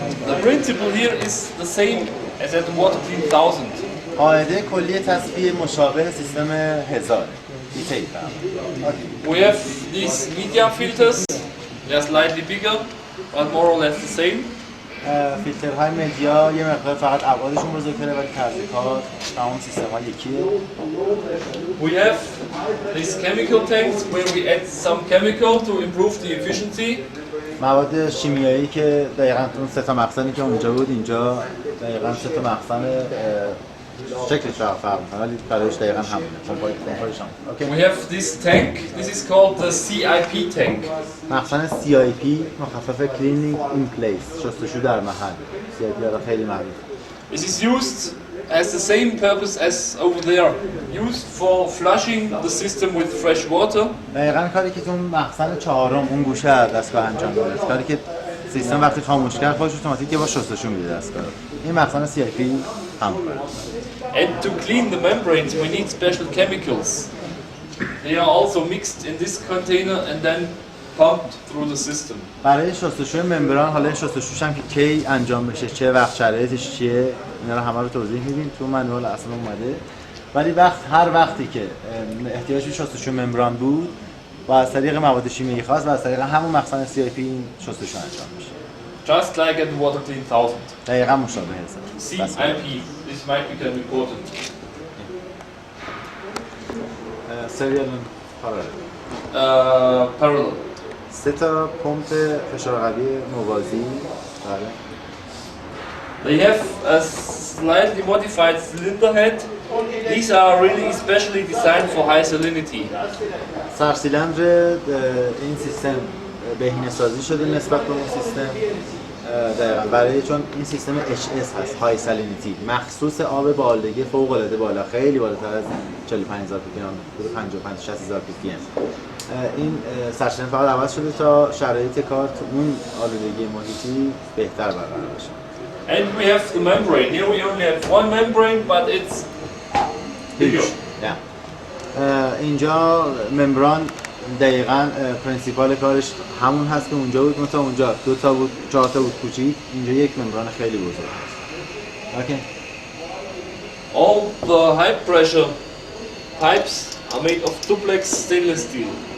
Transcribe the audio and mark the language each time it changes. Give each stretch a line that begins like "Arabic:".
English: The principle here is the same as at the water clean 1000.
Persian: قاعده کلی تصفیه مشابه سیستم 1000 دیتیل.
English: We have these media filters. They're slightly bigger, but more or less the same.
Persian: فیلترهای مدیا یه مقدار فقط ابعادشون بزرگتره ولی طرز کار تمام سیستم‌ها یکیه.
English: We have these chemical tanks where we add some chemical to improve the efficiency.
Persian: مواد شیمیایی که دقیقاً اون سه تا مخزنی که اونجا بود اینجا دقیقاً سه تا مخزن شکلش فرق می‌کنه ولی برایش دقیقاً همونه. کمپارش هم.
English: We have this tank. This is called the CIP tank.
Persian: مخزن CIP مخفف Cleaning in Place شستشو در محل. CIP را خیلی معروف.
English: This is used as the same purpose as over there. Used for flushing the system with fresh water.
Persian: دقیقاً کاری که تو مخزن چهارم اون گوشه دستگاه انجام میده. کاری که سیستم وقتی خاموش کرد خودش اتوماتیک با شستشو میده دستگاه. این مخزن CIP هم.
English: And to clean the membranes we need special chemicals. They are also mixed in this container and then pumped through the system.
Persian: برای شستشوی ممبران حالا این شستشوش هم که کی انجام بشه چه وقت شرایطش چیه اینا رو همه رو توضیح میدیم تو منوال اصلا اومده ولی هر وقتی که احتیاج به شستشوی ممبران بود و از طریق مواد شیمیایی خاص و از طریق همون مخزن CIP این شستشو انجام میشه.
English: Just like at the water clean 1000.
Persian: دقیقاً مشابه هست.
English: CIP. This might become important.
Persian: سریال پارالل.
English: Parallel.
Persian: سه تا پمپ فشار قوی موازی. بله.
English: They have a slightly modified cylinder head. These are really especially designed for high salinity.
Persian: سرسیلندر این سیستم بهینه‌سازی شده نسبت به اون سیستم دقیقاً برای چون این سیستم HS هست های سالینیتی مخصوص آب بالدگی فوق العاده بالا خیلی بالاتر از 45000 ppm 55 60000 ppm این سرچشمه فقط عوض شده تا شرایط کار تو اون آلودگی محیطی بهتر برقرار بشه.
English: And we have the membrane. Here we only have one membrane, but it's bigger.
Persian: اینجا ممبران دقیقاً پرینسیپال کارش همون هست که اونجا بود مثلا اونجا 2 تا بود 4 تا بود کوچیک اینجا یک ممبران خیلی بزرگ هست.
English: Okay. All the high pressure pipes are made of duplex stainless steel.